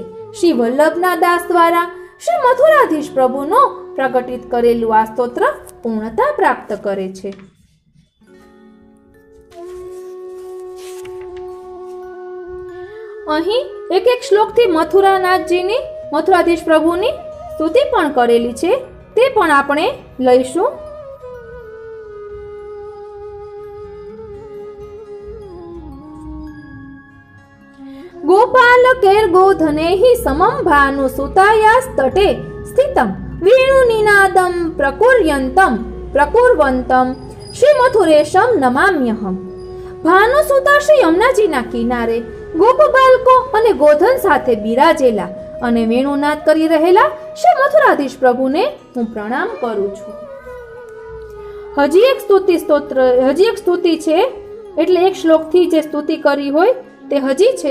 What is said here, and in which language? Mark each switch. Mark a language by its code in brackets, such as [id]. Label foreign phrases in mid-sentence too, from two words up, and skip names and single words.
[gu] શ્રી વલ્લભના દાસ દ્વારા શ્રી મથુરાધીશ પ્રભુનો પ્રકટિત કરેલું આ સ્તોત્ર પૂર્ણતા પ્રાપ્ત કરે છે। અહીં એક એક શ્લોકથી મથુરાનાથજીની મથુરાધીશ પ્રભુની સ્તુતિ પણ કરેલી છે, તે પણ આપણે લઈશું। [sa] गोपाल केर गोधनेहि समं भानु सुतायास तटे स्थितं वेणु निनादं प्रकुर्वन्तं श्री मथुरेशं नमाम्यहम्। [gu] ભાનુસુતા શ્રી યમુનાજીના કિનારે ગોપ બાળકો અને ગોધન સાથે બિરાજેલા અને વેણુનાદ કરી રહેલા શ્રી મથુરાધીશ પ્રભુને હું પ્રણામ કરું છું. હજી એક સ્તુતિ છે, એટલે એક શ્લોકથી જે સ્તુતિ કરી હોય તે હજી છે.